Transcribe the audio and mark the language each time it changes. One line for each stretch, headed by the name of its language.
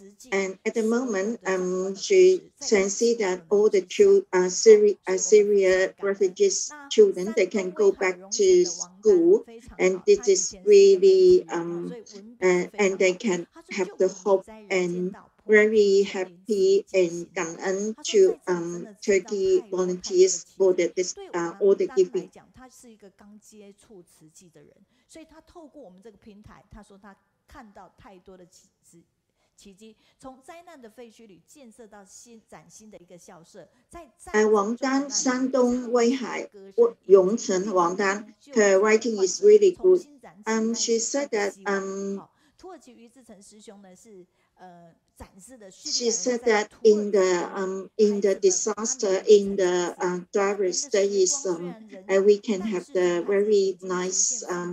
English: And at the moment, she can see that all the Syria refugees children, they can go back to school, and this is really, and they can have the hope and very happy and 感恩 to Turkey volunteers for all the giving.
Chinese: 是一个刚接触慈济的人，所以他透过我们这个平台，他说他看到太多的奇迹，从灾难的废墟里建设到崭新的一个校舍。
English: 王丹，山东威海荣成王丹 ，her writing is really good. She said that
Chinese: 土耳其于志成师兄呢是
English: She said that in the disaster in the Darus, there is we can have the very nice